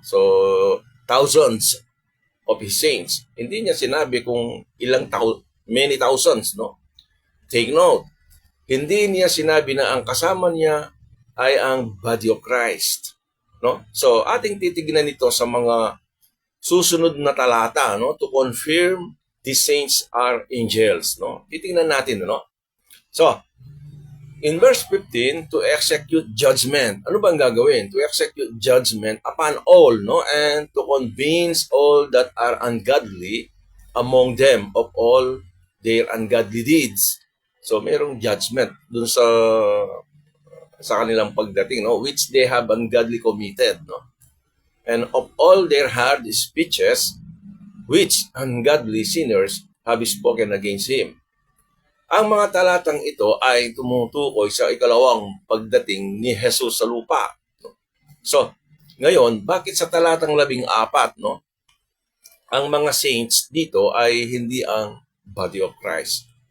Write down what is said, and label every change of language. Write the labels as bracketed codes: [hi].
[en] So thousands of His saints. [tl] Hindi niya sinabi kung many thousands, no? Take note, hindi niya sinabi na ang kasama niya ay ang body of Christ, no? So ating titignan ito sa mga susunod na talata, no, [en] to confirm the saints are angels, [tl] no? Titingnan natin, no? [en] So, in verse 15, to execute judgment. [tl] Ano bang gagawin? [en] To execute judgment upon all, no? And to convince all that are ungodly among them of all their ungodly deeds. [tl] So, mayroong judgment dun sa kanilang pagdating, no? [en] Which they have ungodly committed, no? And of all their hard speeches, which ungodly sinners have spoken against Him. [tl] Ang mga talatang ito ay tumutukoy sa ikalawang pagdating ni Jesus sa lupa. So, ngayon, bakit sa talatang 14, no, ang mga saints dito ay hindi ang body of Christ?